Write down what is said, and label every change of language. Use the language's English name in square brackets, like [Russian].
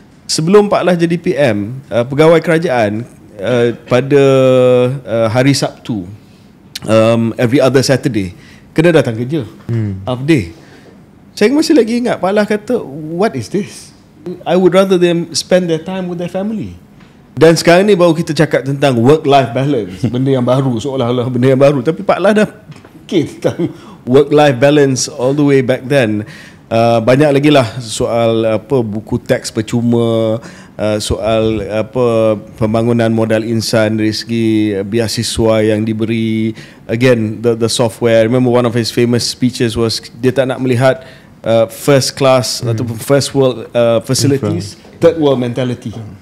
[Malay] sebelum Pak Lah jadi PM, pegawai kerajaan pada hari Sabtu, [English] every other Saturday [Malay] kena datang kerja, [English] half day. [Malay] Saya masih lagi ingat Pak Lah kata, [English] what is this? I would rather them spend their time with their family. [Malay] Dan sekarang ni baru kita cakap tentang work-life balance, benda yang baru, seolah-olah benda yang baru. Tapi Pak Lah dah fikir tentang [English] work-life balance all the way back then. [Malay] Banyak lagi lah soal buku teks percuma, soal pembangunan modal insan dari segi beasiswa yang diberi. [English] Again, the software. I remember one of his famous speeches was [Malay] dia tak nak melihat [English] first class [Malay] ataupun [English] first world facilities, third world mentality.